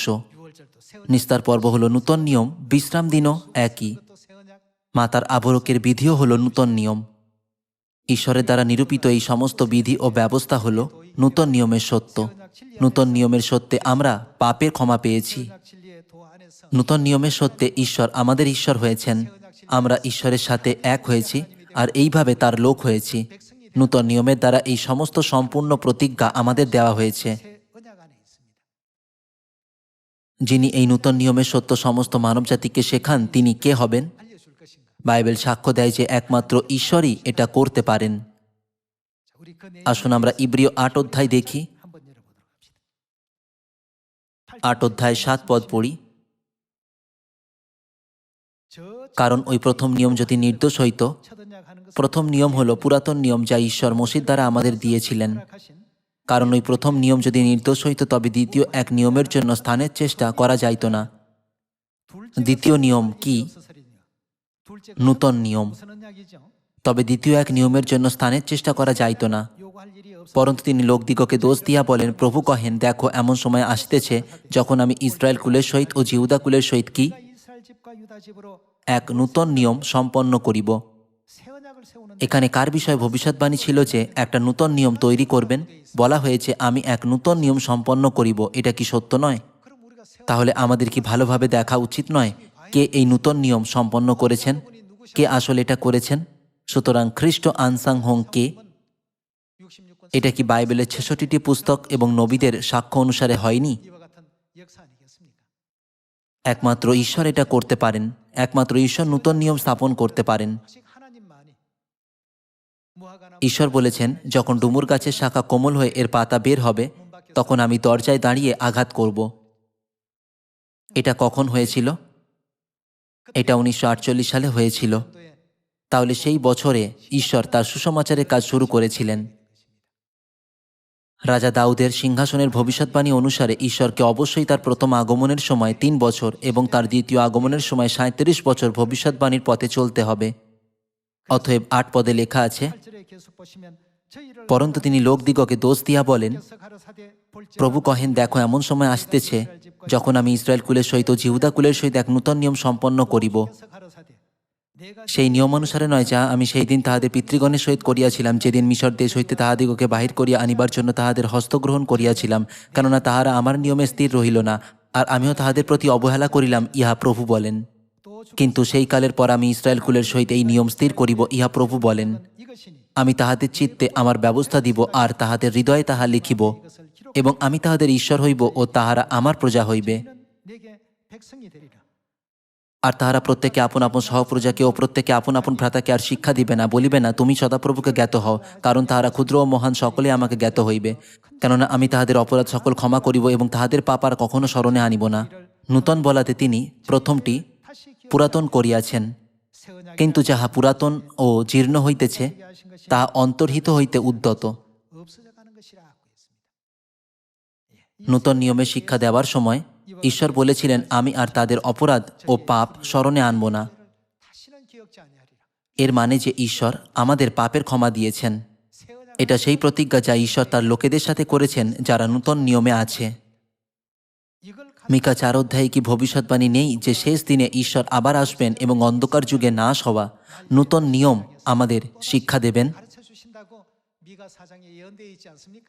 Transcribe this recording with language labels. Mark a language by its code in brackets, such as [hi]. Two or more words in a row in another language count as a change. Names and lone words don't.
[bn] নিস্তার পর্ব হল নূতন নিয়ম, বিশ্রাম দিনও একই। মাতার আবরকের বিধিও হল নূতন নিয়ম। ঈশ্বরের দ্বারা নিরূপিত এই সমস্ত বিধি ও ব্যবস্থা হল নূতন নিয়মের সত্য। নূতন নিয়মের সত্যে আমরা পাপের ক্ষমা পেয়েছি। [ko] 새 언약 진리의 도 안에서 [bn] নূতন নিয়মের সত্যে ঈশ্বর আমাদের ঈশ্বর হয়েছেন। আমরা ঈশ্বরের সাথে এক হয়েছি আর এইভাবে তার লোক হয়েছি। নূতন নিয়মের দ্বারা এই সমস্ত সম্পূর্ণ প্রতিজ্ঞা আমাদের দেওয়া হয়েছে। [ko] 새 언약 안에 있습니다. [bn] যিনি এই নূতন নিয়মের সত্য সমস্ত মানবজাতিকে শেখান তিনি কে হবেন? [ko] 알려줄 것인가? [bn] বাইবেল সাক্ষ্য দেয় যে একমাত্র ঈশ্বরই এটা করতে পারেন। [ko] 자, 우리 그 [bn] আসুন আমরা ইব্রিয় 8 অধ্যায় দেখি। [ko] 한번 열어보도록 합시다. [bn] 8 অধ্যায় 7 পদ পড়ি। [ko] 저 [bn] কারণ ওই প্রথম নিয়ম যদি নির্দোষ হইত, [ko] 첫 언약 하는 것은 [bn] প্রথম নিয়ম হলো পুরাতন নিয়ম যা ঈশ্বর মসির দ্বারা আমাদের দিয়েছিলেন। [ko] 허락하신 [bn] কারণ ওই প্রথম নিয়ম যদি নির্দোষ হইত তবে দ্বিতীয় এক নিয়মের জন্য স্থানের চেষ্টা করা যাইত না। [ko] 둘째 [bn] দ্বিতীয় নিয়ম কি? [ko] 없어서리네요. 둘째 [bn] নূতন নিয়ম। [ko] 무슨 언약이죠? [bn] তবে দ্বিতীয় এক নিয়মের জন্য স্থানের চেষ্টা করা যাইত না। [ko] 요구할 일이 없어. [bn] পরন্তু তিনি লোকদিগকে দোষ দিয়া বলেন, প্রভু কহেন, দেখো এমন সময় আসতেছে যখন আমি ইসরায়েল কুলের সহিত ও জিহুদা কুলের সহিত কি [ko] 이스라엘 집과 유다 집으로 [bn] এক নূতন নিয়ম সম্পন্ন করিব। [ko] 새 언약을 세우는 [bn] এখানে কার বিষয়ে ভবিষ্যৎবাণী ছিল যে একটা নূতন নিয়ম তৈরি করবেন? বলা হয়েছে আমি এক নূতন নিয়ম সম্পন্ন করিব। এটা কি সত্য নয়? [ko] 그럼 우리가 새 [bn] তাহলে আমাদের কি ভালোভাবে দেখা উচিত নয় কে এই নূতন নিয়ম সম্পন্ন করেছেন? কে আসলে এটা করেছেন? সুতরাং খ্রিস্ট আনসাং হোং কে? [ko] 66권 [bn] এটা কি বাইবেলের 66টি পুস্তক এবং নবীদের সাক্ষ্য অনুসারে হয়নি? [ko] 이와 같은 역사 아니겠습니까? [bn] একমাত্র ঈশ্বর এটা করতে পারেন। একমাত্র ঈশ্বর নূতন নিয়ম স্থাপন করতে পারেন। [ko] 오직 하나님만이 무화과나무 [bn] ঈশ্বর বলেছেন, যখন ডুমুর গাছের শাখা কোমল হয়ে এর পাতা বের হবে তখন আমি দরজায় দাঁড়িয়ে আঘাত করব। এটা কখন হয়েছিল? এটা 1948 সালে হয়েছিল। [ko] 도에 [bn] তাহলে সেই বছরে ঈশ্বর তার সুসমাচারের কাজ শুরু করেছিলেন। রাজা দাউদের সিংহাসনের ভবিষ্যৎবাণী অনুসারে ঈশ্বরকে অবশ্যই তার প্রথম আগমনের সময় 3 বছর এবং তার দ্বিতীয় আগমনের সময় 37 বছর ভবিষ্যৎবাণীর পথে চলতে হবে। অতএব 8 পদে লেখা আছে, [ko] 8절에 계속 보시면 저희를 [bn] পরন্তু তিনি লোকদিগকে দোষ দিয়া বলেন, [ko] 께서 가라사대 볼지어다 [bn] প্রভু কহেন, দেখো এমন সময় আসতেছে যখন আমি ইসরায়েল কুলের সহিত ও জিহুদা কুলের সহিত এক নূতন নিয়ম সম্পন্ন করিব। [ko] 께서 가라사대 내가 [bn] সেই নিয়ম অনুসারে নয় যা আমি সেই দিন তাহাদের পিতৃগণের সহিত করিয়াছিলাম, যেদিন মিশর দেশ হইতে তাহাদিগকে বাহির করিয়া আনিবার জন্য তাহাদের হস্তগ্রহণ করিয়াছিলাম, কেননা তাহারা আমার নিয়মে স্থির রহিল না, আর আমিও তাহাদের প্রতি অবহেলা করিলাম, ইহা প্রভু বলেন। [ko] 또 [bn] কিন্তু সেই কালের পর আমি ইসরায়েল কুলের সহিত এই নিয়ম স্থির করিব, ইহা প্রভু বলেন। [ko] 이것이니 [bn] আমি তাহাদের চিত্তে আমার ব্যবস্থা দিব আর তাহাদের হৃদয়ে তাহা লিখিব, [ko] 이것을 기록 [bn] এবং আমি তাহাদের ঈশ্বর হইব ও তাহারা আমার প্রজা হইবে। [ko] 내게 백성이 되리라. [bn] আর তাহারা প্রত্যেকে আপন আপন সহপ্রজাকে ও প্রত্যেকে আপন আপন ভ্রাতাকে আর শিক্ষা দিবে না, বলিবে না তুমি সদাপ্রভুকে জ্ঞাত হও, কারণ তাহারা ক্ষুদ্র ও মহান সকলে আমাকে জ্ঞাত হইবে। কেননা আমি তাহাদের অপরাধ সকল ক্ষমা করিব এবং তাহাদের পাপ আর কখনো স্মরণে আনিব না। নূতন বলাতে তিনি প্রথমটি [ko] 다시 기억 [bn] পুরাতন করিয়াছেন, [ko] 새 언약이 [bn] কিন্তু যাহা পুরাতন ও জীর্ণ হইতেছে [ko] 하신 것이 [bn] তাহা অন্তর্হিত হইতে উদ্যত। [ko] 없어져 가는 것이라 하고 있습니다. [bn] নূতন নিয়মে শিক্ষা দেওয়ার সময় ঈশ্বর বলেছিলেন, আমি আর তাদের অপরাধ ও পাপ স্মরণে আনব না। [ko] 다시는 기억지 아니하리라. [bn] এর মানে যে ঈশ্বর আমাদের পাপের ক্ষমা দিয়েছেন। [ko] 새 언약 [bn] এটা সেই প্রতিজ্ঞা যা ঈশ্বর তার লোকেদের সাথে করেছেন যারা নূতন নিয়মে আছে। [ko] 이걸 [bn] মিকা 4 অধ্যায়ে কি ভবিষ্যৎবাণী নেই যে শেষ দিনে ঈশ্বর আবার আসবেন এবং অন্ধকার যুগে নাশ হওয়া নূতন নিয়ম আমাদের শিক্ষা দেবেন? [ko] 가르쳐 주신다고 미가 4장에 예언되어 있지 않습니까?